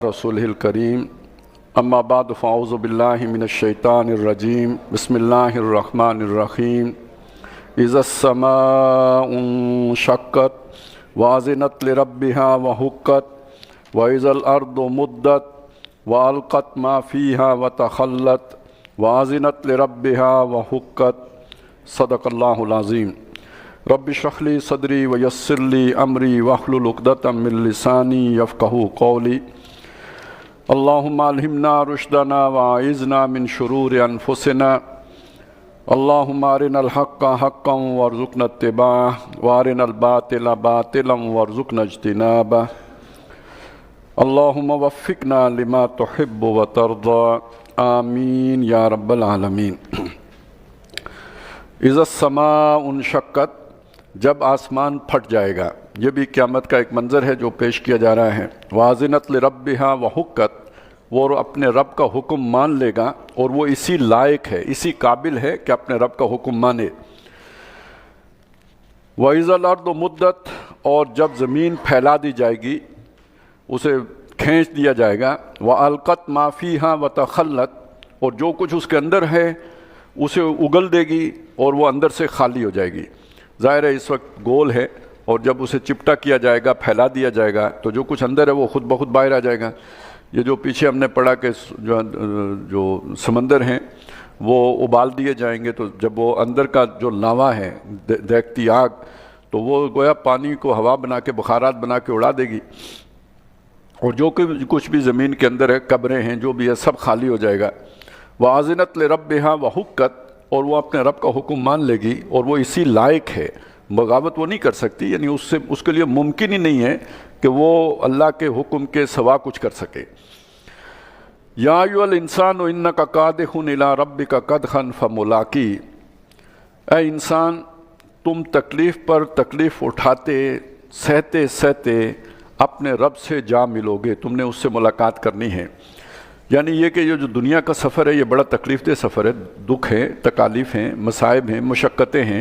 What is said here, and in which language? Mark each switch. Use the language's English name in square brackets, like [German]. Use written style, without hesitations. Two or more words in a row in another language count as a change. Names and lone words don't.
[Arabic] رسول الكريم أما بعد فأعوذ بالله من الشيطان الرجيم بسم الله الرحمن الرحيم إذا السماء انشقت وأذنت لربها وحقت وإذا الأرض مدت وألقت ما فيها وتخلت وأذنت لربها وحقت صدق الله العظيم. رب اشرح لي صدري ويسر لي أمري واحلل عقدة من لساني يفقهوا قولي. اللهم ألهمنا رشدنا وأعذنا من شرور أنفسنا. اللهم أرنا الحق حقا وارزقنا اتباعه وأرنا الباطل باطلا وارزقنا اجتنابه. اللهم وفقنا لما تحب وترضى. آمين يا رب العالمين. إذا السماء انشقت, [Urdu] جب آسمان پھٹ جائے گا. یہ بھی قیامت کا ایک منظر ہے جو پیش کیا جا رہا ہے. [Arabic] وأذنت لربها وحقت, [Urdu] وہ اپنے رب کا حکم مان لے گا اور وہ اسی لائق ہے، اسی قابل ہے کہ اپنے رب کا حکم مانے. [Arabic] وإذا الأرض مدت, [Urdu] اور جب زمین پھیلا دی جائے گی، اسے کھینچ دیا جائے گا. [Arabic] وألقت ما فيها وتخلت, [Urdu] اور جو کچھ اس کے اندر ہے اسے اگل دے گی اور وہ اندر سے خالی ہو جائے گی. ظاہر ہے اس وقت گول ہے، اور جب اسے چپٹا کیا جائے گا، پھیلا دیا جائے گا، تو جو کچھ اندر ہے وہ خود بخود باہر آ جائے گا. یہ جو پیچھے ہم نے پڑھا کہ جو سمندر ہیں وہ ابال دیے جائیں گے، تو جب وہ اندر کا جو لاوا ہے، دیکھتی آگ، تو وہ گویا پانی کو ہوا بنا کے، بخارات بنا کے اڑا دے گی، اور جو کچھ بھی زمین کے اندر ہے، قبریں ہیں، جو بھی ہے، سب خالی ہو جائے گا. [Arabic] وأذنت لربها وحقت, [Urdu] اور وہ اپنے رب کا حکم مان لے گی اور وہ اسی لائق ہے، بغاوت وہ نہیں کر سکتی، یعنی اس کے لیے ممکن ہی نہیں ہے کہ وہ اللہ کے حکم کے سوا کچھ کر سکے. [Arabic] يا أيها الإنسان إنك كادح إلى ربك كدحا فملاقيه, [Urdu] اے انسان، تم تکلیف پر تکلیف اٹھاتے سہتے سہتے اپنے رب سے جا ملو گے، تم نے اس سے ملاقات کرنی ہے. یعنی یہ کہ یہ جو دنیا کا سفر ہے یہ بڑا تکلیف دہ سفر ہے، دکھ ہے، تکالیف ہیں، مصائب ہیں، مشقتیں ہیں.